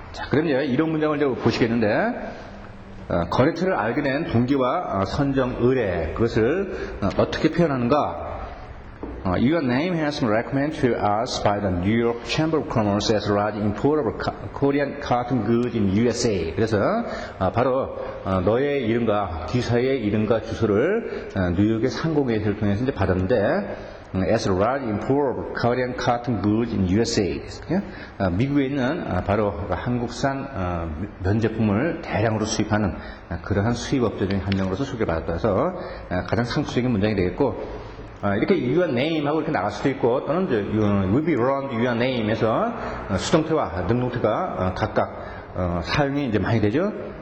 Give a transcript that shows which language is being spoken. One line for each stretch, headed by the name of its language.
Korean: 그럼요, 이런 문장을 이제 보시겠는데, 거래처를 알게 된 동기와 선정 의뢰, 그것을 어떻게 표현하는가?
English: Your name has been recommended to us by the New York Chamber of Commerce as a large importer of Korean cotton goods in USA.
Korean: 그래서 바로 너의 이름과 기사의 이름과 주소를 뉴욕의 상공회의소를 통해서 이제 받았는데,
English: as a large importer of Korean cotton goods in USA.
Korean: 미국에 있는 바로 한국산 면제품을 대량으로 수입하는 그러한 수입업체 중에 한 명으로서 소개받았다 해서 가장 상투적인 문장이 되겠고, 이렇게 your name 하고 이렇게 나갈 수도 있고, 또는
English: will be around your name
Korean: 에서 수동태와 능동태가 각각 사용이 이제 많이 되죠.